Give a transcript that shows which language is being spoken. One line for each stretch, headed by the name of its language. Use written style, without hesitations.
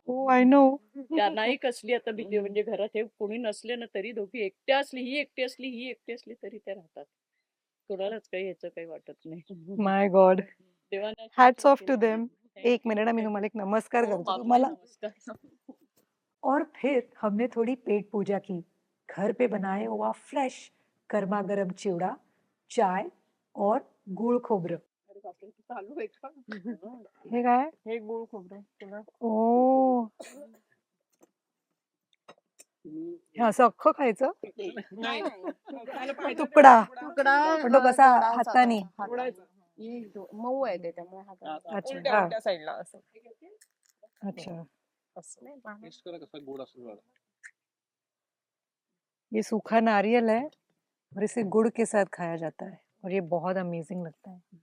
English: हो, I know.
Marathi: त्यांनाही कसली आता भीती, म्हणजे घरात हे कोणी नसले ना तरी दोघी एकट्या असली, ही एकटी असली तरी त्या राहतात. कोणालाच काही याचं काही वाटत नाही.
English: My God.
Marathi: देवाने
English: Hats off to them.
Marathi: एक मिनट, मी तुम्हाला एक नमस्कार करतो तुम्हाला.
Hindi: और फिर हमने थोड़ी पेट पूजा की। घर पे बनाया हुआ फ्रेश गर्मा गर्म चिवड़ा, चाय और गुड़ खोबरं.
Marathi: चालू आहे का? हे काय हे गुळ खोबरं तुला ओ तुम्ही हे असं अख्खं खायचं नाही तुकडा तुकडा पण तो कसा तोडायचा हाताने हाताने. मऊ आहे ते त्यामुळे हाताने अच्छा उलट्या हा उलट्या साईडला असं अच्छा असं नाही पाहणार. टेस्ट करा कसा गोड असतो बघा.
Hindi: ये सूखा नारियल है और इसे गुड़ के साथ खाया जाता है और ये बहुत अमेजिंग लगता है